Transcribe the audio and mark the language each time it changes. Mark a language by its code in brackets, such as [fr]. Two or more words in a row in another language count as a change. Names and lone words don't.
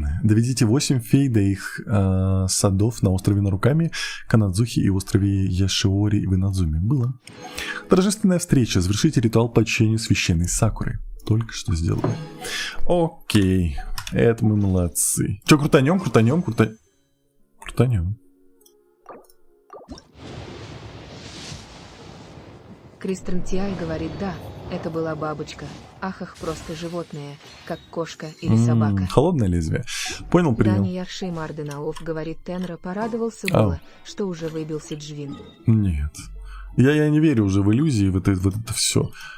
[ru] Доведите 8 фей до их садов на острове Наруками, Канадзухи и острове Яшиори в Инадзуме. Было. Торжественная встреча. Завершите ритуал по чтению священной сакуры. Только что сделали. Окей. Это мы молодцы. Че, крутанем? Крутанем. Кристрантиай говорит да, это была бабочка. Ахах, просто животное, как кошка или собака. Холодное лезвие. Понял, принял. Дани Ярши Марденаов говорит Тенра, порадовался было, что уже выбился Джвин. Нет. Я не верю уже в иллюзии, в это все.